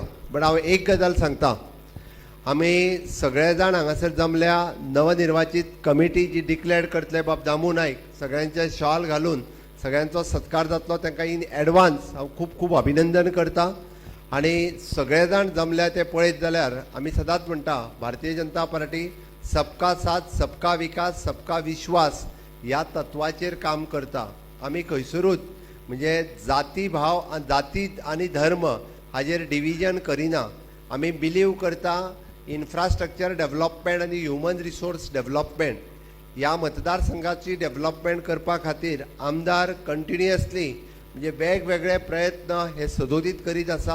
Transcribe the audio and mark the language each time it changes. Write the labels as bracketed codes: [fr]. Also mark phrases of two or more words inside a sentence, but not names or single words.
[kok] बट हांव एक गजाल सांगता, आमी सगळे जाण हांगासर जमल्या, नवनिर्वाचित कमिटी जी डिक्लेअर करतले बाब दामू नाईक, सगळ्यांचे शॉल घालून सगळ्यांचो सत्कार जातलो, तांकां [en] in advance [kok] हांव खूब खूब अभिनंदन करता। आणि सगळे जाण जमल्या ते पळयत जाल्यार आमी सदांच म्हणटा, भारतीय जनता पार्टी [hi] सबका साथ, सबका विकास, सबका विश्वास [kok] ह्या तत्वाचेर काम करता। आमी खंयसरूच म्हणजे जाती भाव, जाती आनी धर्म हाजेर डिविजन करिना। आमी बिलीव करता [en] infrastructure development [kok] आनी [en] human resource development. [kok] ह्या मतदारसंघाची डेव्हलपमेंट करपा खातीर आमदार कंटिन्युअसली म्हणजे वेगवेगळे प्रयत्न हे सदोदीत करीत आसा।